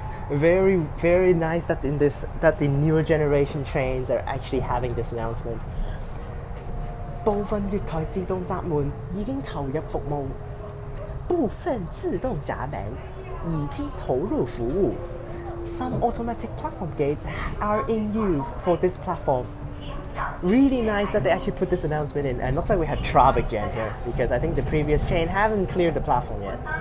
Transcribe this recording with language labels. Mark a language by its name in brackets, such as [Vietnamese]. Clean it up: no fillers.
[English] Very, very nice that the newer generation trains are actually having this announcement. [Cantonese] 部分月台自動閘門已經投入服務，部分自動閘門已經投入服務。 [English] Some automatic platform gates are in use for this platform. Really nice that they actually put this announcement in, and looks like we have traffic jam here because I think the previous train haven't cleared the platform yet.